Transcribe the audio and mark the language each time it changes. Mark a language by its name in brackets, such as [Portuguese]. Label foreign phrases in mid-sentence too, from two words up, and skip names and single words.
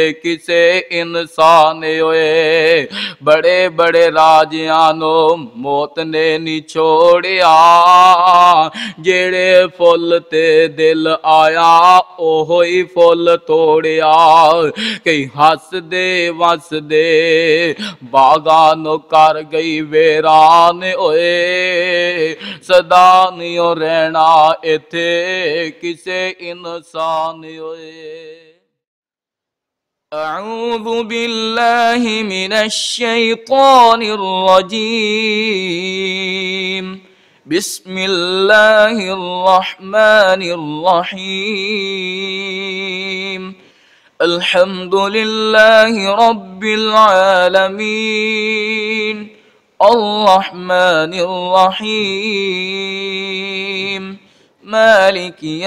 [Punjabi] کسے انسان ہوئے بڑے بڑے راجیاں نوں موت نے نی چھڈیا جیہڑے پھل تے دل آیا اوہو ہی پھل توڑیا کئی ہس دے وس دے باغاں نوں کر گئی ویران ہوئے سدا نہیں ہو رہنا ایتھے کسے انسان ہوئے [Arabic] أعوذ بالله من الشيطان الرجيم بسم الله الرحمن الرحيم الحمد لله رب العالمين الرحمن الرحيم مالك